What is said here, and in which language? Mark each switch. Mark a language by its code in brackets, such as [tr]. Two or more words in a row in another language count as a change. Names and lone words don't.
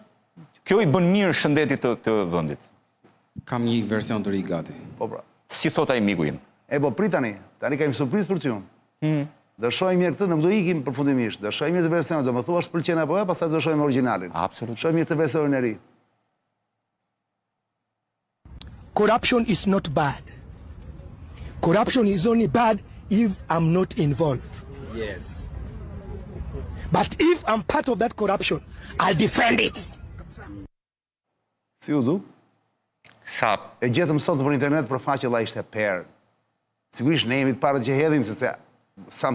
[sq] Kjo i bën mirë shëndetit të vendit. Kam një version të ri gati. Po pra. Si thot ai miku im. Po prit tani kemi surprizë për ty unë. Do shohim mirë këtë, nuk do ikim përfundimisht. Do shohim mirë të versionin, do më thuash pëlqen apo jo, pastaj do shohim origjinalin. Absolutisht. Shohim mirë të versionin e ri. [en] Corruption is not bad. Corruption is only bad if I'm not involved. Yes. But if I'm part of that corruption, I'll defend it. [sq] Si u du? Sa E gjetëm sot për internet për faqe la ishte perë. Sigurisht ne jemi të parët që hedhim, sepse sa